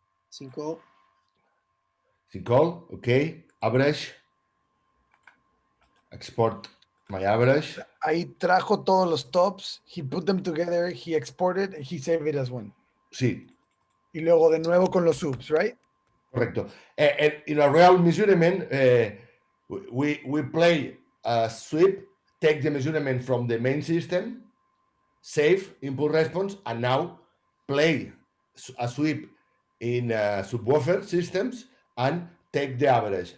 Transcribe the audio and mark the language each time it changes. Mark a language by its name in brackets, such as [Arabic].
[Spanish] Cinco. [English] Okay, average. Export my average. [Spanish] Ahí trajo todos los tops, [English] he put them together, he exported, and he saved it as one. [Spanish] Sí, Y luego de nuevo con los subs, right? correcto. [English] And in a real measurement, we play a sweep, take the measurement from the main system, save input response, and now play a sweep in subwoofer systems and take the average.